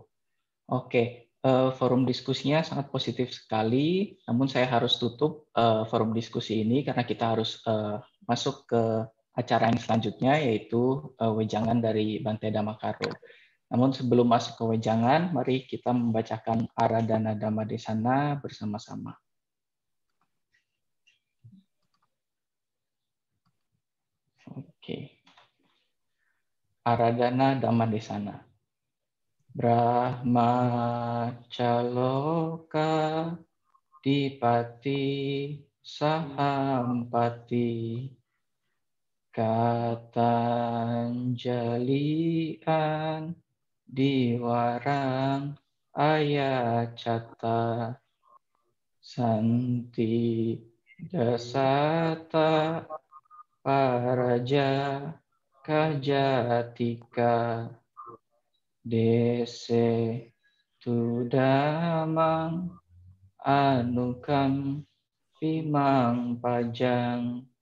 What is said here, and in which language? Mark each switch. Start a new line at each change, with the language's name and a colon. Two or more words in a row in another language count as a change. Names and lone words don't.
Indonesian: Oke, forum diskusinya sangat positif sekali, namun saya harus tutup forum diskusi ini karena kita harus masuk ke acara yang selanjutnya, yaitu wejangan dari Bante Dhammakaro. Namun sebelum masuk ke wejangan, mari kita membacakan Aradhana Dhammadesana bersama-sama. Oke. Aradhana Dhammadesana.
Pali: Brahmacaloka dipati sahampati katanjalian diwarang ayacata santi dasata paraja kajatika dese tudamang anukam pimang pajang.